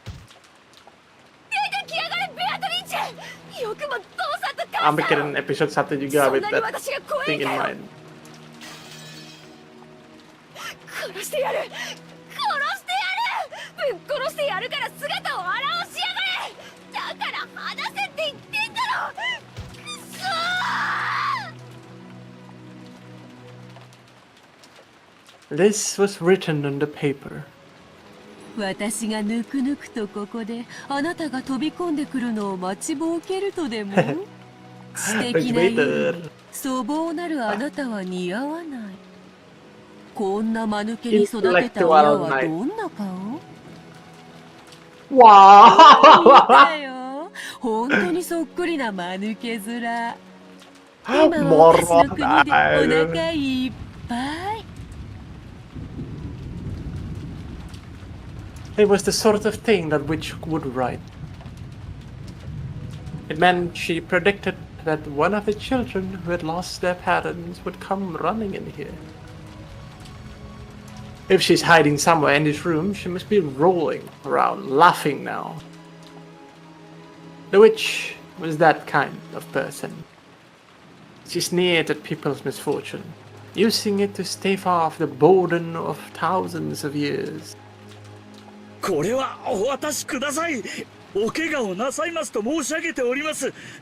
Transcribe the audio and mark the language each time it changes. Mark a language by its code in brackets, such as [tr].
[ja] 出てきやがれ、ベアトリーチェ。よくも父さんと母さん。 [en] I'm [id] bikin [en] episode 1 [id] juga [en] with that thing in mind. [ja] 殺してやる。殺してやる。ぶっ殺してやるから姿を現しやがれ。だから離せって言ってんだろ。くそー。 [en] This was written on the paper. [ja] 私がぬくぬくとここであなたが飛び込んでくるのを待ちぼうけるとでも知的なように粗暴なるあなたは似合わないこんな間抜けに育てた親はどんな顔？見 [en] Wow! [ja] たよ。本当にそっくりな間抜け面。今は私の国でお腹いっぱい。 [en] It was the sort of thing that witch would write. It meant she predicted that one of the children who had lost their parents would come running in here. If she's hiding somewhere in this room, she must be rolling around, laughing now. The witch was that kind of person. She sneered at people's misfortune, using it to stave off the burden of thousands of years. [ja] これはお渡しください。お怪我をなさいますと申し上げております。